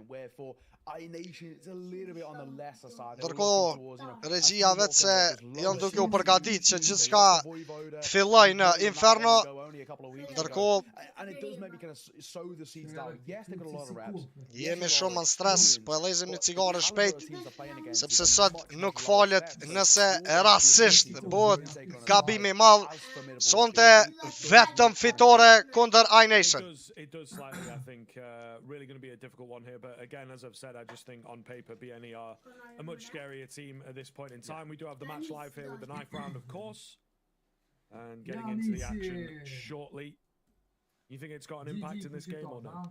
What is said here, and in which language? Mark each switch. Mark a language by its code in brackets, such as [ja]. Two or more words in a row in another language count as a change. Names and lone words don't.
[sq] Ndërkohë, regjia vetë se janë duke u përgatit që gjithçka të filloj në Inferno, ndërkohë jemi shumë në stres, po e lezim një cigare shpejt, sepse sot nuk falet nëse rasisht bëhet gabimi madh, sonte vetëm fitore kundër iNation. [en] It does slightly, I think, really going to be a difficult one here. But again, as I've said, I just think on paper, BNE are a much scarier team at this point in time. We do have the match live here with the knife round, of course, and getting into the action shortly. You think it's got an impact in this game or not?